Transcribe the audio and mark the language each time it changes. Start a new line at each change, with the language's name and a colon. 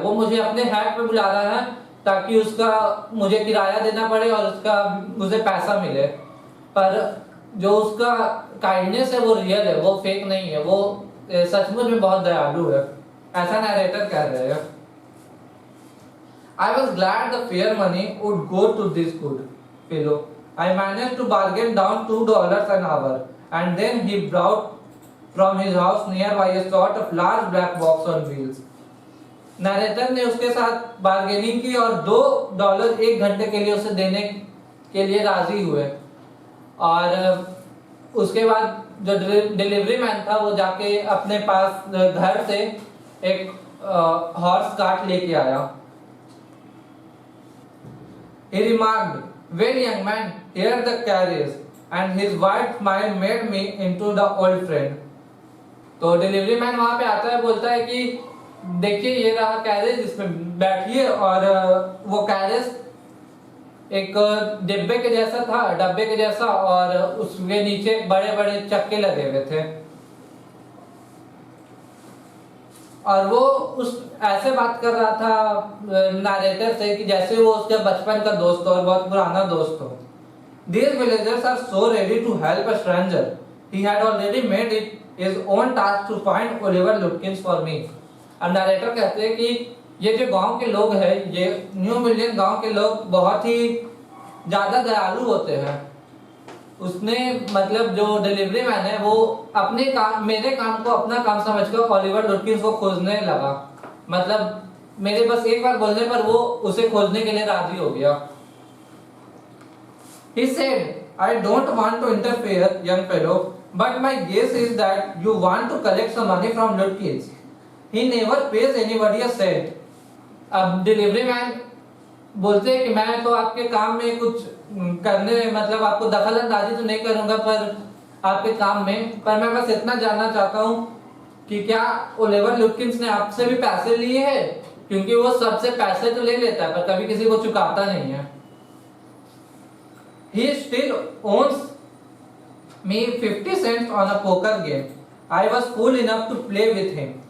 Hindi: वो मुझे अपने हैक पे बुला रहा है ताकि उसका मुझे किराया देना पड़े और उसका मुझे पैसा मिले, पर जो उसका काइंडनेस है वो रियल है, वो फेक नहीं है, वो सचमुच में बहुत दयालु है, ऐसा नरेटर कह रहे हैं।
English: I was glad the fare money would go to this good fellow. I managed to bargain down $2 an hour, and then he brought from his house nearby a sort of large black box on wheels.
Hindi: Narrator ने उसके साथ bargaining की और $2 1 घंटे के लिए उसे देने के लिए राजी हुए। और उसके बाद जो डिलीवरी मैन था वो जाके अपने पास घर से एक हॉर्स कार्ट लेके आया।
English: He remarked, "Well, young man, here the carriage," and his wide smile made me into the old friend.
Hindi: तो डिलीवरी मैन वहां पे आता है, बोलता है कि देखिए ये रहा कैरेज, इसमें बैठिए। और वो कैरेज एक डब्बे के जैसा और उसके नीचे बड़े बड़े चक्के लगे हुए थे। और वो उस ऐसे बात कर रहा था नरेटर से कि जैसे वो उसके बचपन का दोस्त हो और बहुत पुराना दोस्त हो।
English: These villagers are so ready to help a stranger. He had already made it his own task to find Oliver Lutkins for me.
Hindi: और नरेटर कहते हैं कि ये जो गांव के लोग हैं, ये न्यू मिलियन गांव के लोग बहुत ही ज्यादा दयालु होते हैं। उसने मतलब जो डिलीवरी मैन है वो मेरे काम को अपना काम समझकर ओलिवर लुटकिंस को खोजने लगा। मतलब मेरे बस एक बार बोलने पर वो उसे खोजने के लिए राजी हो गया।
English: He said, I don't want to interfere, young fellow, but my guess is that you want to collect some money from Lutkins. He never pays anybody a cent.
Hindi: अब डिलीवरी मैन बोलते हैं कि मैं तो आपके काम में कुछ करने मतलब आपको दखल अंदाजी तो नहीं करूंगा पर आपके काम में, पर मैं बस इतना जानना चाहता हूँ कि क्या ओलिवर लुटकिंस ने आपसे भी पैसे लिए हैं, क्योंकि वो सबसे पैसे तो ले लेता है पर कभी किसी को चुकाता नहीं है।
English: He still owns me 50 cents on a poker game. I was fool enough to play with him.